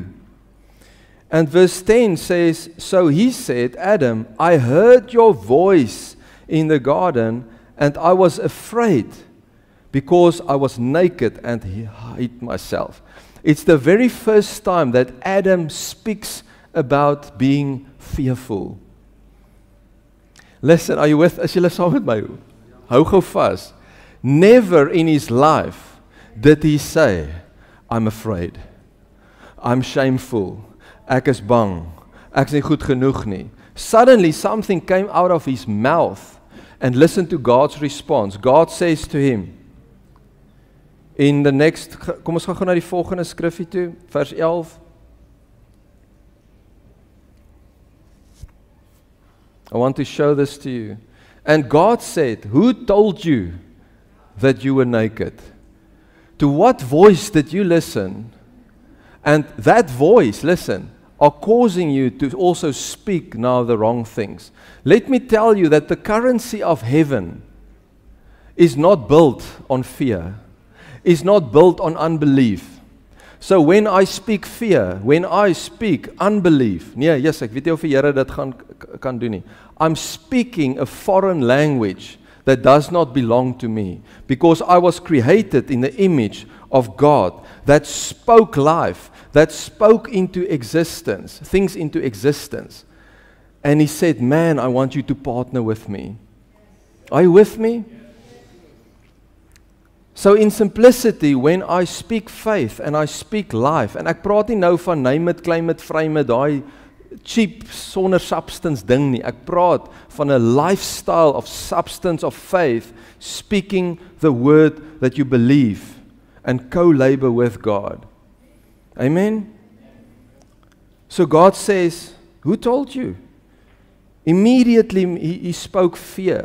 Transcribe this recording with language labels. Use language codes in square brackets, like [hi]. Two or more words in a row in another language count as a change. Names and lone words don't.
[en] And verse 10 says, so he said, Adam, I heard your voice in the garden, and I was afraid, because I was naked and hid myself. It's the very first time that Adam speaks about being fearful. Listen, are you with? [af] As julle saam met my, hou gou vas. [en] Never in his life did he say, I'm afraid. I'm shameful. [af] Ek is bang. Ek is nie goed genoeg nie. [en] Suddenly something came out of his mouth, and listen to God's response. God says to him, in the next, [af] kom ons gaan na die volgende skrifgie toe, vers 11. [en] I want to show this to you. And God said, who told you that you were naked? To what voice did you listen? And that voice, listen, are causing you to also speak now the wrong things. Let me tell you that the currency of heaven is not built on fear, is not built on unbelief. So when I speak fear, when I speak unbelief, [af] nee, yes, ek weet nie of die Here dit kan doen nie. [en] I'm speaking a foreign language that does not belong to me, because I was created in the image of God that spoke life, that spoke into existence, things into existence. And He said, man, I want you to partner with me. Are you with me? So in simplicity, when I speak faith and I speak life, [af] en ek praat nie nou van [en] name it, claim it, frame it, [af] daai cheap, sonder substance ding nie. Ek praat van 'n [en] lifestyle of substance of faith, speaking the word that you believe and co-labor with God. Amen? So God says, who told you? Immediately he spoke fear.